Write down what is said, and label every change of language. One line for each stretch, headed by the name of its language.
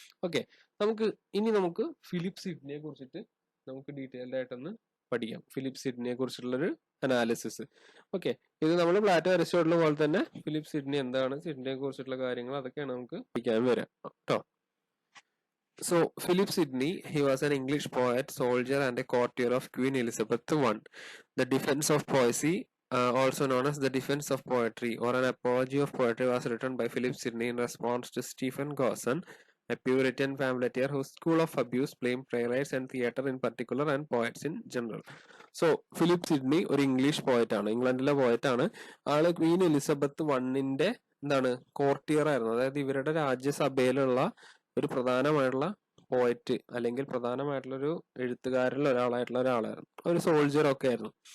Malayalam: Okay, നമുക്ക് Philip സിഡ്നിയെ കുറിച്ചിട്ട് നമുക്ക് ഡീറ്റെയിൽഡ് ആയിട്ടൊന്ന് പഠിക്കാം. Philip സിഡ്നിയെ കുറിച്ചുള്ളൊരു analysis. ഓക്കെ, ഇത് നമ്മൾ പ്ലാറ്റോ, അരിസ്റ്റോട്ടിൽ പോലെ തന്നെ ഫിലിപ്പ് സിഡ്നി എന്താണ്, സിഡ്നിയെ കുറിച്ചിട്ടുള്ള കാര്യങ്ങൾ അതൊക്കെയാണ് നമുക്ക് പഠിക്കാൻ വരാം കേട്ടോ.
English: So, Philip Sidney, he was an English poet, soldier, and a courtier of Queen Elizabeth I. The Defense of Poesy, also known as the Defense of Poetry, or an Apology of Poetry, was written by Philip Sidney in response to Stephen Gosson, a Puritan pamphleteer whose school of abuse blamed playwrights and theatre in particular and poets in general.
Malayalam: So, Philip Sidney ഒരു English poet ആണ്, ഇംഗ്ലണ്ടിലെ poet ആണ്. ആള് Queen Elizabeth I courtier ആയിരുന്നു. അതായത് ഇവരുടെ രാജ്യസഭയിലുള്ള ഒരു പ്രധാനമായിട്ടുള്ള പോയറ്റ് അല്ലെങ്കിൽ പ്രധാനമായിട്ടുള്ളൊരു എഴുത്തുകാരിൽ ഒരാളായിരുന്നു, ഒരു സോൾജർ ഒക്കെ ആയിരുന്നു.